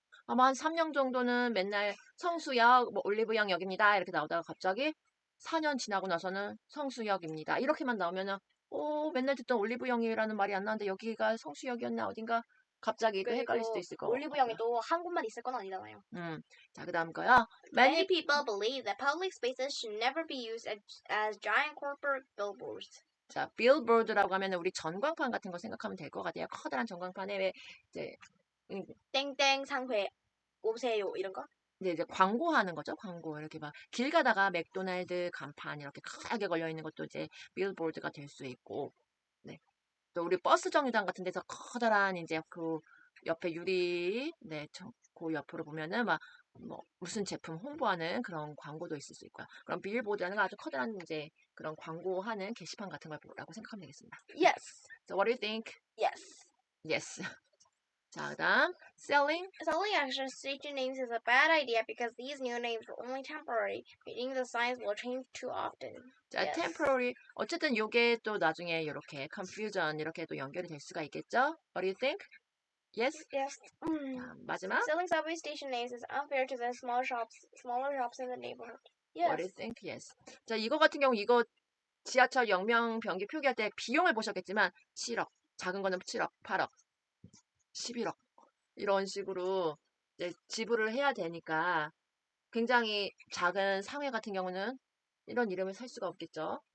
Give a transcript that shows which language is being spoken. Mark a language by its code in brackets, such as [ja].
[ko] 아마 한 3년 정도는 맨날 성수역, 뭐 올리브영 역입니다. 이렇게 나오다가 갑자기 4년 지나고 나서는 성수역입니다. 이렇게만 나오면은 맨날 듣던 올리브영이라는 말이 안 나는데 여기가 성수역이었나 어딘가 갑자기 또 헷갈릴 수도 있을 거. 올리브영이 또 한 곳만 있을 건 아니잖아요. 자, 그다음 거요. [en] Many people believe that public spaces should never be used as giant corporate billboards. [ko] 자, billboard라고 하면 우리 전광판 같은 거 생각하면 될 것 같아요. 커다란 전광판에 왜 이제 땡땡 상회 오세요 이런 거? 네, 이제 광고하는 거죠. 광고 이렇게 막 길 가다가 맥도날드 간판 이렇게 크게 걸려 있는 것도 이제 빌보드가 될 수 있고, 네. 또 우리 버스 정류장 같은 데서 커다란 이제 그 옆에 유리, 네, 그 옆으로 보면은 막 뭐 무슨 제품 홍보하는 그런 광고도 있을 수 있고요. 그럼 빌보드라는 건 아주 커다란 이제 그런 광고하는 게시판 같은 거라고 생각하면 되겠습니다. [en] Yes. So what do you think? Yes. Yes. [ko] 자, 그다음 selling. [en] Selling extra station names is a bad idea because these new names are only temporary, meaning the signs will change too often. [ko] 자, [en] Yes. temporary. [ko] 어쨌든 요게 또 나중에 이렇게 confusion 이렇게 또 연결이 될 수가 있겠죠? [en] What do you think? Yes? Yes. [ko] 자, 마지막. [en] Selling subway station names is unfair to the smaller shops in the neighborhood. What do you Yes. think? Yes. [ko] 자, 이거 같은 경우 이거 지하철 역명 변기 표기할 때 비용을 보셨겠지만 7억, 작은 거는 7억, 8억, 11억 이런 식으로 이제 지불을 해야 되니까 굉장히 작은 상회 같은 경우는 이런 이름을 살 수가 없겠죠.